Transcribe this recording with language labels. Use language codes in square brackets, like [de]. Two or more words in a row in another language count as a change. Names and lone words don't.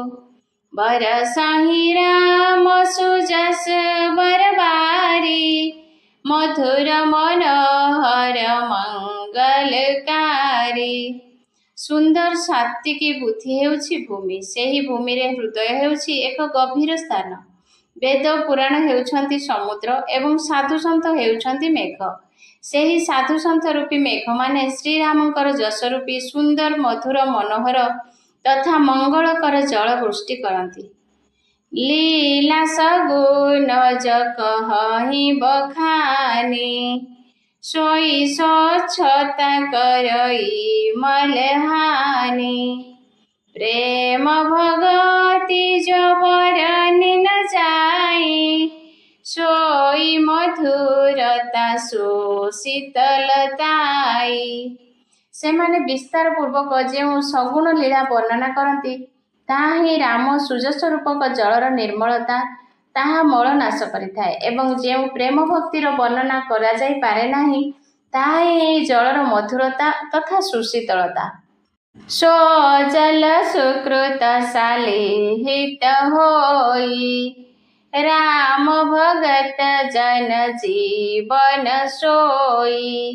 [awa] बरसहि राम सुजस बरबारी मधुर मनोहर मंगलकारी। [or] ସୁନ୍ଦର ସାତ୍ତ୍ୱିକୀ ବୁଦ୍ଧି ହେଉଛି ଭୂମି। ସେହି ଭୂମି ରେ ହୃଦୟ ହେଉଛି ଏକ ଗଭୀର ସ୍ଥାନ। ବେଦ ପୁରାଣ ହେଉଛନ୍ତି ସମୁଦ୍ର ଏବଂ ସାଧୁ ସନ୍ଥ ହେଉଛନ୍ତି ମେଘ। ସେହି ସାଧୁ ସନ୍ଥ ରୂପୀ ମେଘ ମାନେ ଶ୍ରୀ ରାମଙ୍କର ଯଶ ରୂପୀ ସୁନ୍ଦର ମଧୁର ମନୋହର ତଥା ମଙ୍ଗଳକର ଜଳ ବୃଷ୍ଟି କରନ୍ତି। [awa] लीला सगुन जकहि बखानी सोई स्वच्छता करई मलहानी। प्रेम भगति जो बरनि न जाई सोई मधुरता सुशीतलताई। [or] ସେମାନେ ବିସ୍ତାର ପୂର୍ବକ ଯେଉଁ ସଗୁଣ ଲୀଳା ବର୍ଣ୍ଣନା କରନ୍ତି ତାହା ହିଁ ରାମ ସୁଯଶ ରୂପକ ଜଳର ନିର୍ମଳତା ତାହା ମଳ ନାଶ କରିଥାଏ ଏବଂ ଯେଉଁ ପ୍ରେମ ଭକ୍ତିର ବର୍ଣ୍ଣନା କରା ଯାଇ ପାରେ ନାହିଁ ତାହା ହିଁ ଜଳର ମଧୁରତା ତଥା ସୁଶୀତଳତା। [awa] सो जल सुकृत सालिहित होई राम भगत जन जीवन सोई।